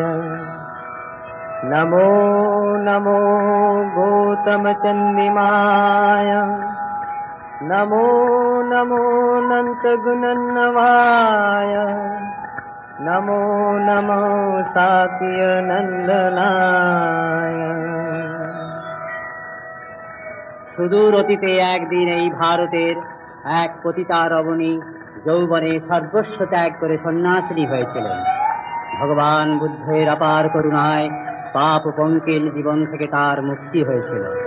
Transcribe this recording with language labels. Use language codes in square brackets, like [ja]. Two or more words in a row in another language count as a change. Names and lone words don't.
[pi] नमो नमो गौतम चंदिमाय नमो नमो नंत गुणन्नवाय नमो नमो साक्य नंदनाय। [bn] সুদূর অতীতে একদিন এই ভারতের এক পতিতা রমণী যৌবনে সর্বস্ব ত্যাগ করে সন্ন্যাসিনী হয়েছিলেন। ভগবান বুদ্ধের অপার করুণায় পাপ পঙ্কিল জীবন থেকে তার মুক্তি হয়েছিল।